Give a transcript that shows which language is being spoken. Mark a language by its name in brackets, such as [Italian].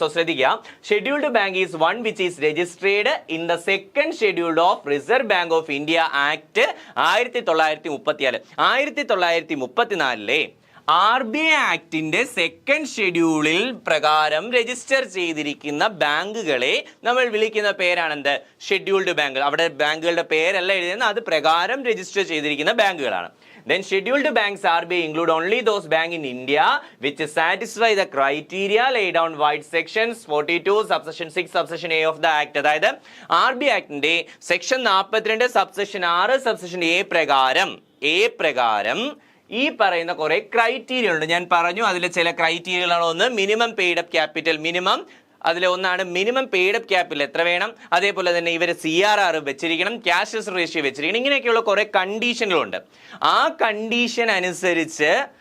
[English] So ശ്രദ്ധിക്കുക, scheduled bank is one which is registered in the second schedule of Reserve Bank of India Act 1934. [Malayalam] 1934 RBI ആക്ടിന്റെ second ഷെഡ്യൂളിൽ പ്രകാരം register ചെയ്തിരിക്കുന്ന ബാങ്കുകളെ നമ്മൾ വിളിക്കുന്ന പേരാണെന്ത്? ഷെഡ്യൂൾഡ് ബാങ്കുകൾ. അവിടെ ബാങ്കുകളുടെ പേരല്ല എഴുതുന്നത്, അത് പ്രകാരം രജിസ്റ്റർ ചെയ്തിരിക്കുന്ന ബാങ്കുകളാണ്. [English] Then scheduled banks RBI include only those banks in India which satisfy the criteria laid down by sections 42 subsection 6 subsection A of the act. [Malayalam] അതായത് RBI ആക്ടിന്റെ section 42 subsection 6 subsection A പ്രകാരം ഈ പറയുന്ന കുറെ ക്രൈറ്റീരിയ ഉണ്ട്. ഞാൻ പറഞ്ഞു അതിലെ ചില ക്രൈറ്റീരിയകളാണ്. ഒന്ന് മിനിമം പെയ്ഡ് അപ്പ് ക്യാപിറ്റൽ, അതിലെ ഒന്നാണ് മിനിമം പെയ്ഡ് അപ്പ് ക്യാപിറ്റൽ എത്ര വേണം, അതേപോലെ തന്നെ ഇവർ CRR വെച്ചിരിക്കണം, ക്യാഷ് റേഷ്യോ വെച്ചിരിക്കണം. ഇങ്ങനെയൊക്കെയുള്ള കുറെ കണ്ടീഷനുകളുണ്ട്. ആ കണ്ടീഷൻ അനുസരിച്ച്